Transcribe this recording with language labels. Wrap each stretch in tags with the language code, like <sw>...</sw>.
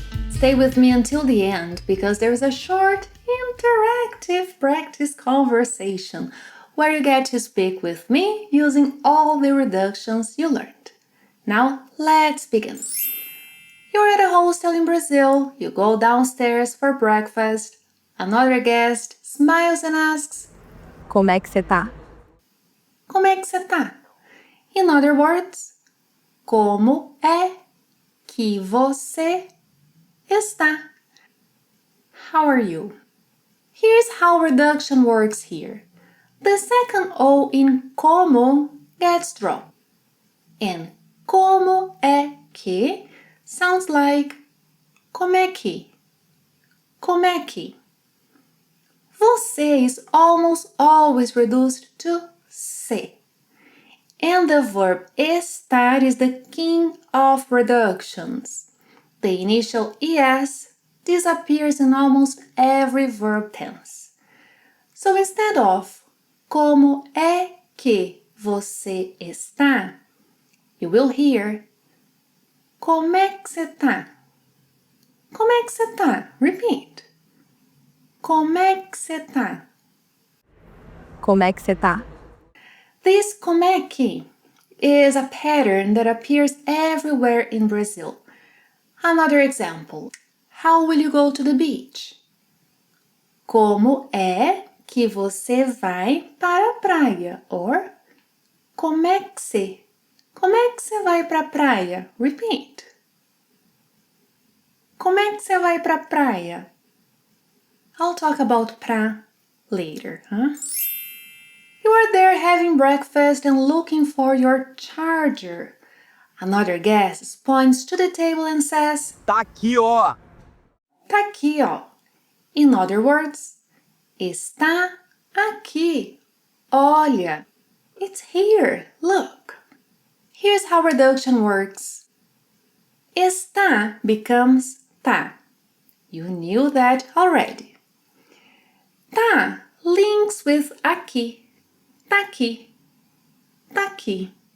<en>Stay with me until the end because there's a short, interactive practice conversation where you get to speak with me using all the reductions you learned. Now, let's begin. You're at a hostel in Brazil, you go downstairs for breakfast. Another guest smiles and asks,</en> <pt>Como é que você tá? Como é que você tá?</pt> <en>In other words,</en> <pt>como é que você está?</pt> <en>How are you? Here's how reduction works here. The second O in como gets dropped.</en> <pt>And como é que</pt> <en>sounds like</en> <pt>como é que. Como é que.</pt> <en>Você is almost always reduced to se. And the verb estar is the king of reductions. The initial es disappears in almost every verb tense. So instead of</en> <pt>como é que você está,</pt> <en>you will hear</en> <pt>como é que você tá? Como é que você tá? Repeat. Como é que você tá? Como é que você tá?</pt> <en>This como é que is a pattern that appears everywhere in Brazil. Another example. How will you go to the beach?</en> <pt>Como é que você vai para a praia? Or como é que você vai para a praia? Repeat. Como é que você vai para a praia?</pt> <en>I'll talk about pra later, huh? You are there having breakfast and looking for your charger. Another guest points to the table and says,</en> <pt>Tá aqui, ó. Tá aqui, ó.</pt> <en>In other words,</en> <pt>está aqui.</pt> <en>Olha, it's here. Look. Here's how reduction works. Está becomes tá. You knew that already.</en> <pt>Tá</pt> <en>links with</en> <pt>aqui. Tá aqui. Tá aqui.</pt>